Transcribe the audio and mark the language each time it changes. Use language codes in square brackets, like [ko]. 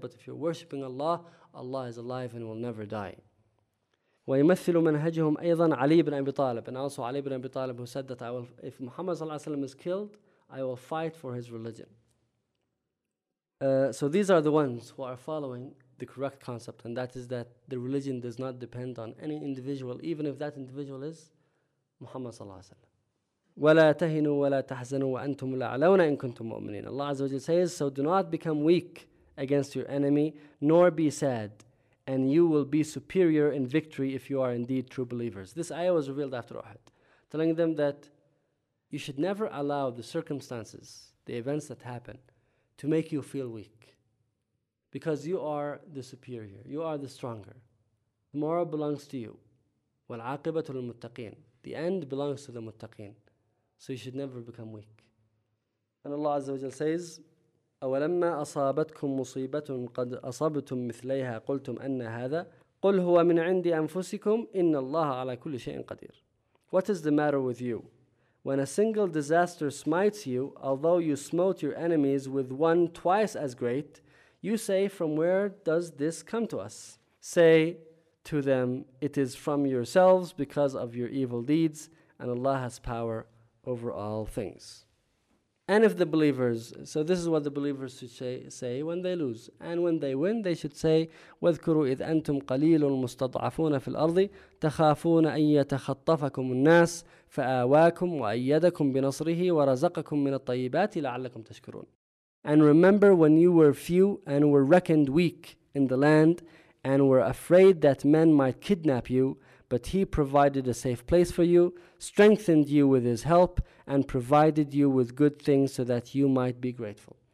[en] But if you're worshipping Allah, Allah is alive and will never die. [ar] ويمثل منهجهم أيضا علي بن أبي طالب. [en] And also Ali bin Abi Talib, who said that I will, if Muhammad sallallahu alayhi wa sallam is killed, I will fight for his religion. So these are the ones who are following the correct concept, and that is that the religion does not depend on any individual, even if that individual is Muhammad sallallahu alayhi wa sallam. [ar] وَلَا تَهِنُوا وَلَا تَحْزَنُوا وَأَنْتُمُ لَعْلَوْنَ إِن كُنْتُمْ مُؤْمِنِينَ. [en] Allah Azza wa Jalla says, so do not become weak against your enemy, nor be sad, and you will be superior in victory if you are indeed true believers. This ayah was revealed after Uhud, telling them that you should never allow the circumstances, the events that happen, to make you feel weak, because you are the superior, you are the stronger. Tomorrow belongs to you. [ar] وَالْعَاقِبَةُ لِلْمُتَّقِينَ. [en] The end belongs to the muttaqeen. So you should never become weak. And Allah Azza wa Jal says, [ar] أَوَلَمَّا أَصَابَتْكُمْ مُصِيبَةٌ قَدْ أَصَبْتُمْ مِثْلَيْهَا قُلْتُمْ أَنَّ هَذَا قُلْ هُوَ مِنْ عِنْدِ أَنفُسِكُمْ إِنَّ اللَّهَ عَلَى كُلِّ شَيْءٍ قَدِيرٌ. [en] What is the matter with you? When a single disaster smites you, although you smote your enemies with one twice as great, you say, from where does this come to us? Say to them, it is from yourselves because of your evil deeds, and Allah has power over all things. And if the believers, so this is what the believers should say when they lose. And when they win, they should say, [ar] وَاذْكُرُوا إِذْ أَنْتُمْ قَلِيلٌ مُسْتَضْعَفُونَ فِي الْأَرْضِ تَخَافُونَ أَنْ يَتَخَطَّفَكُمُ النَّاسِ فَآوَاكُمْ وَأَيَّدَكُمْ بِنَصْرِهِ وَرَزَقَكُمْ مِنَ الطَّيِّبَاتِ لَعَلَّكُمْ تَشْكُرُونَ. [en] And remember when you were few and were reckoned weak in the land and were afraid that men might kidnap you, but he provided a safe place for you, strengthened you with his help, and provided you with good things so that you might be grateful.